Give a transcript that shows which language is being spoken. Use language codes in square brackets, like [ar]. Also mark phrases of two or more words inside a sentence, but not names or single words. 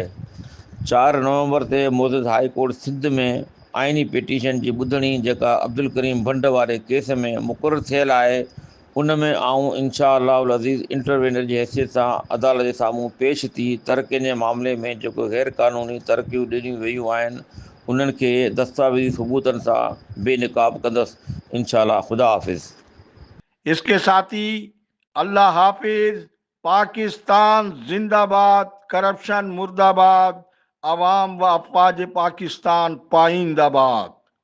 [sd] 4 نومبر تي معزز هاءِ ڪورٽ سنڌ ۾ آئيني پيٽيشن جي ٻڌڻي جيڪا عبد الڪريم ڀنڊ واري کيس ۾ مقرر ٿيل آهي، ان ۾ آئون [ar] انشاء الله العزيز [sd] انٽروينر جي حيثيت سان عدالت جي سامهون پيش ٿي ترقين جي معاملي ۾ جيڪو غير قانوني ترقيون ڏنيون ويون آهن انهن کي دستاويزي ثبوتن سان بے نقاب کندس [ar] انشاء الله۔ [ur] خدا حافظ۔ اس کے ساتھ ہی اللہ حافظ۔ پاکستان زندہ باد، کرپشن مردہ باد، عوام و افواج پاکستان پائندہ باد۔